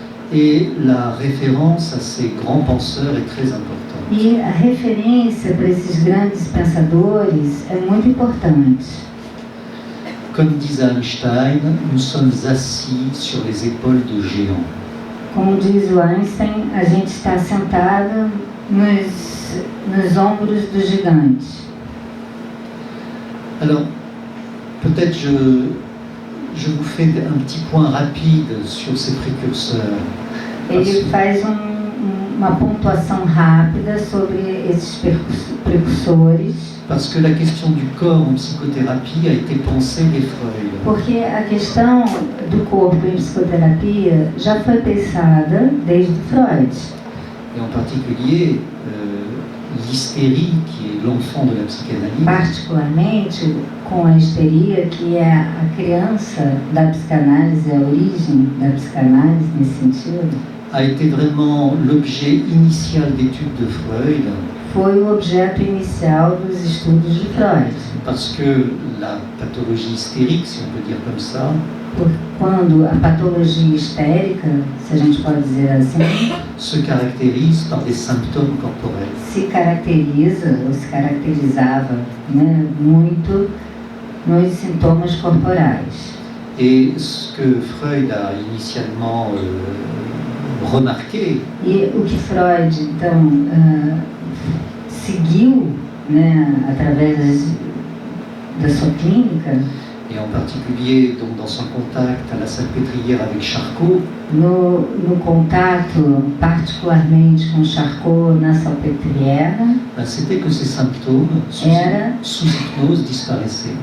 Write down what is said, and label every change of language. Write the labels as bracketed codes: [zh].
[fr] Et la référence à ces grands penseurs est très importante. [pt] E a referência para esses grandes pensadores é muito importante. [fr] Comme disait Einstein, nous sommes assis sur les épaules de géants. [pt] Como diz o Einstein, a gente está sentado nos ombros dos gigantes. [fr] Alors, peut-être je vous fais un petit point rapide sur ces précurseurs. [pt] Ele faz uma pontuação rápida sobre esses precursores. [fr] Parce que la question du corps en psychothérapie a été pensée dès Freud. [pt] Porque a questão do corpo em psicoterapia já foi pensada desde Freud. [fr] Et en particulier, l'hystérie, qui est l'enfant de la psychanalyse. [pt] Particularmente com a histeria, que é a criança da psicanálise, a origem da psicanálise nesse sentido. [fr] A été vraiment l'objet initial d'études de Freud. [pt] foi o objeto inicial dos estudos de Freud. [fr] Parce que la pathologie hystérique, si on peut dire comme ça, [pt] Quando a patologia histérica, se a gente pode dizer assim, [fr] se caractérise par des symptômes corporels. [pt] se caracteriza ou se caracterizava, né, muito nos sintomas corporais. [fr] Et ce que Freud a initialement remarqué, [pt] E o que Freud, então, seguiu, né, através da sua clínica, [fr] et en particulier donc, dans son contact à la Salpêtrière avec Charcot, [pt] no contato particularmente com Charcot na Salpêtrière, [fr] c'était que ces symptômes sous hypnose disparaissaient.